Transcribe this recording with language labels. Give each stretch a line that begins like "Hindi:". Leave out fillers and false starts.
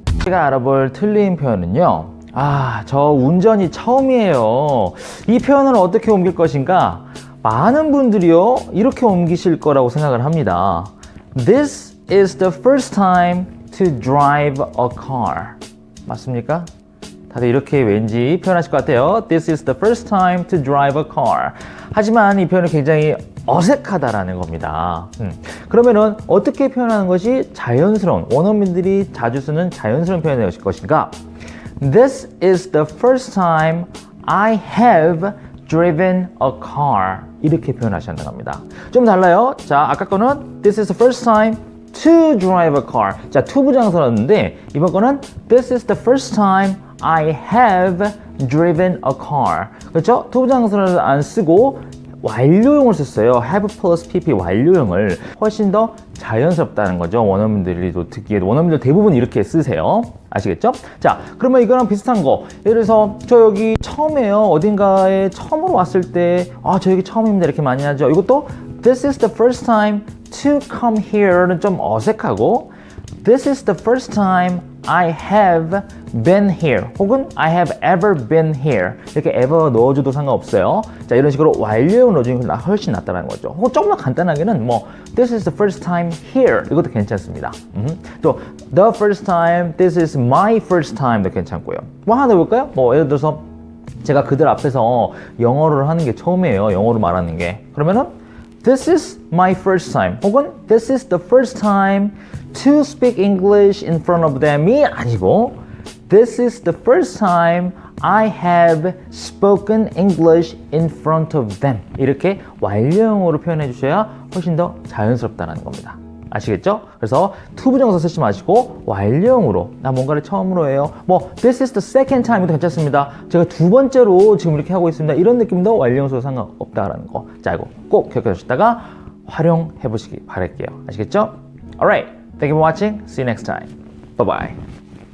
Korean: 제가 알아볼 틀린 표현은요. 저 운전이 처음이에요. 이 표현을 어떻게 옮길 것인가? 많은 분들이요 이렇게 옮기실 거라고 생각을 합니다.
English: This is the first time to drive a car.
Korean: 맞습니까? 다들 이렇게 왠지 표현하실 것 같아요.
English: This is the first time to drive a car.
Korean: 하지만 이 표현은 굉장히 어색하다라는 겁니다. 그러면은 어떻게 표현하는 것이 자연스러운, 원어민들이 자주 쓰는 자연스러운 표현이 될 것인가?
English: This is the first time I have driven a car.
Korean: 이렇게 표현하셔야 한다는 겁니다. 좀 달라요. 자, 아까 거는
English: This is the first time to drive a car. 자, to
Korean: 부정사였는데 이번 거는
English: This is the first time I have driven a car.
Korean: 그렇죠? to 부정사를 안 쓰고 완료형을 썼어요.
English: have plus pp
Korean: 완료형을. 훨씬 더 자연스럽다는 거죠. 원어민들이 듣기에 원어민들 대부분 이렇게 쓰세요. 아시겠죠? 자, 그러면 이거랑 비슷한 거. 예를 들어서 저 여기 처음이에요. 어딘가에 처음으로 왔을 때 저 여기 처음입니다. 이렇게 많이 하죠.
English: 이것도 This is the first time to come here는
Korean: 좀 어색하고
English: This is the first time I have been here 혹은 I have ever been here 이렇게 ever
Korean: 넣어줘도 상관없어요. 자, 이런 식으로 완료형 넣어주는 게 훨씬 낫다는 거죠. 혹은 조금 더 간단하게는 뭐
English: This is the first time here
Korean: 이것도 괜찮습니다.
English: 또 The first time, This is my first time도
Korean: 괜찮고요. 뭐 하나 더 볼까요? 뭐 예를 들어서 제가 그들 앞에서 영어를 하는 게 처음이에요. 영어로 말하는 게.
English: 그러면은 This is my first time 혹은 This is the first time to speak English in front of them
Korean: 이 아니고
English: This is the first time I have spoken English in front of them
Korean: 이렇게 완료형으로 표현해 주셔야 훨씬 더 자연스럽다는 겁니다. 아시겠죠? 그래서 to 부정사 쓰지 마시고 완료형으로 나 뭔가를 처음으로 해요.
English: 뭐 This is the second time도
Korean: 괜찮습니다. 제가 두 번째로 지금 이렇게 하고 있습니다. 이런 느낌도 완료형 써도 상관없다라는 거. 자, 이거 꼭 기억해 주시다가 활용해 보시기 바랄게요. 아시겠죠?
English: Alright, thank you for watching. See you next time. Bye bye.